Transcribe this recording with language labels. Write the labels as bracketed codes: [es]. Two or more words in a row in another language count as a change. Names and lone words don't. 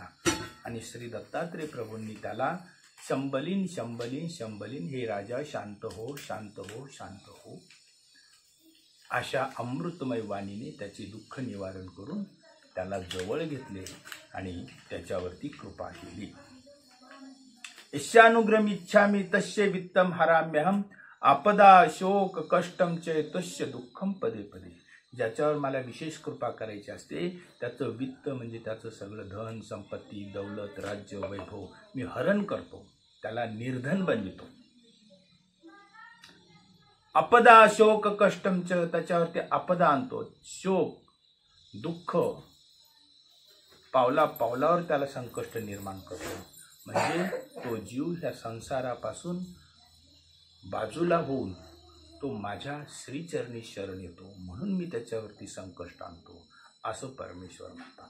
[mr] आणि श्री दत्तात्रेय प्रभूंनी त्याला शंबलीन शंबलीन शंबलीन, हे राजा शांत हो, शांत हो, शांत हो, अशा अमृतमय वाणीने त्याचे दुःख निवारण करून त्याला जवळ घेतले आणि त्याच्यावरती कृपा केली. [sa] ईशानुग्रमिच्छामि तस्य वित्तम हराम्यहम, आपदा शोक कष्टम च तस्य दुःखम पदे पदे. [mr] ज्याच्यावर मला विशेष कृपा करायची असते त्याचं वित्त म्हणजे त्याचं सगळं धन संपत्ती दौलत राज्य वैभव मी हरण करतो, त्याला निर्धन बनवितो. [sa] आपदा शोक कष्टम च, [mr] त्याच्यावरती आपदा आणतो, शोक दुःख, पावला पावलावर त्याला संकष्ट निर्माण करतो. म्हणजे तो जीव ह्या संसारापासून बाजूला होऊन तो माझ्या श्रीचरणी शरण येतो, म्हणून मी त्याच्यावरती संकष्ट आणतो, असं परमेश्वर म्हणतात.